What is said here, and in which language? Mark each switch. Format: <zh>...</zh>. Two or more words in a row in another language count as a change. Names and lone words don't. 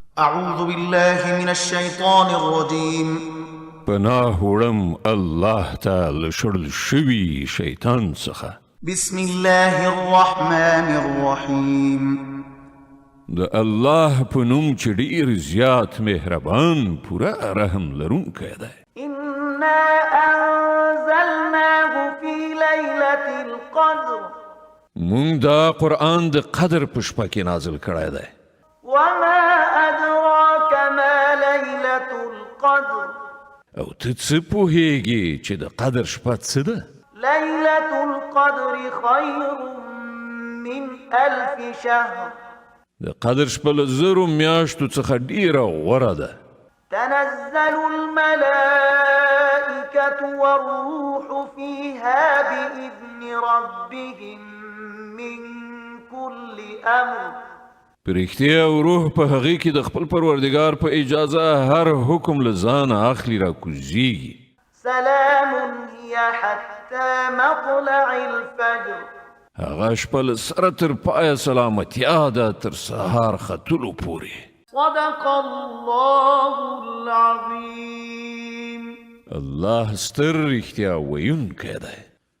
<ar>أعوذ بالله من الشيطان الرجيم</ar> <ps>پناه وړم الله تعالی شړل شوي شیطان څخه.</ps> <ar>بسم الله الرحمن الرحيم</ar> <ps>د الله په نوم چې ډېر زیات مهربان پوره رحم لرونکی دی.</ps> <ar>إنا أنزلناه في ليلة القدر</ar> <ps>مونږ دا قرآن د قدر په شپه کې نازل کړی دی.</ps> <ar>وما أدراك ما ليلة القدر</ar> <ps>او ته څه پوهیږي چې د قدر شپه څه ده؟</ps> <ar>ليلة القدر خير من 1000 شهر</ar> <ps>د قدر شپه له زرو میاشتو څخه ډېره غوره ده.</ps> <ar>تنزل الملائكة والروح فيها بإذن ربهم من كل أمر</ar> <ps>په رښتیا او روح په هغې کې د خپل پروردګار په اجازه هر حکم له ځانه اخلي راکوزیږي.</ps> <ar>سلام هي حتى مطلع الفجر</ar> <ps>هغه شپه له سره تر پایه سلامتیا ده تر سهار ختلو پورې.</ps> <ar>صدق الله العظيم.</ar> <ps>الله ستر رښتیا ویونکی دی.</ps>